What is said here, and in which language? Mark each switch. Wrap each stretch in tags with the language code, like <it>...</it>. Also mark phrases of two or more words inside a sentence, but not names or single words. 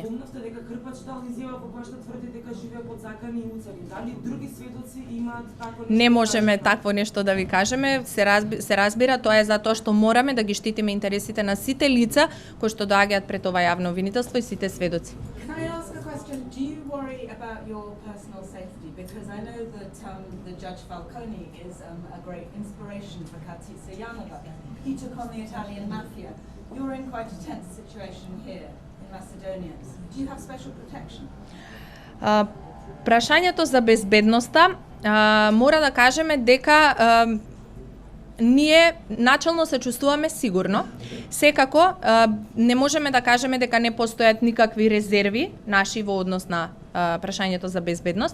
<mk>Помнавте дека Крпач дал изјава во која што тврди дека живее под закани и уцеви. Дали други сведоци имаат такво нешто? Не можеме такво нешто да ви кажеме, се разбира, тоа е затоа што мораме да ги штитиме интересите на сите лица кои што доаѓаат пред ова јавно обвинителство и сите сведоци.</mk> <en>Can I ask a question? Do you worry about your personal safety? Because I know that the Judge Falcone is a great inspiration for Katice Janova. He took on the Italian mafia. You're in quite a tense situation here in Macedonia. Do you have special protection?</en> <mk>Прашањето за безбедноста, мора да кажеме дека ние начално се чувствуваме сигурно. Секако, не можеме да кажеме дека не постојат никакви резерви наши во однос на прашањето за безбедност.</mk>